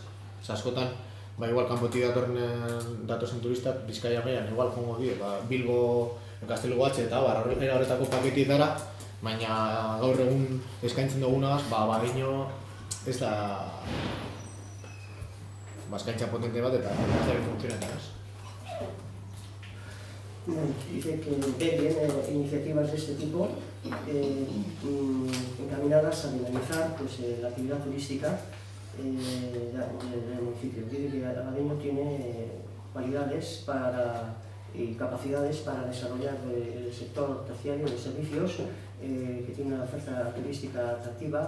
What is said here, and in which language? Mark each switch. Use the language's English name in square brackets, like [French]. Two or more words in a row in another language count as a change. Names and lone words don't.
[Basque] Askotan, igual kanpotik datozen turistak Bizkaia mailan igual jongo die, Bilbo, Gaztelugatxe eta era horretako paketietara, baina gaur egun eskaintzen dugunagaz, Abaino ez da eskaintza potente bat eta ez da funtzionetan, ez? [Spanish] Dice que ve bien iniciativas de este tipo encaminadas a dinamizar pues, la actividad turística del municipio. Dice que Abadeño tiene cualidades y capacidades para desarrollar el sector terciario de servicios, que tiene una oferta turística atractiva.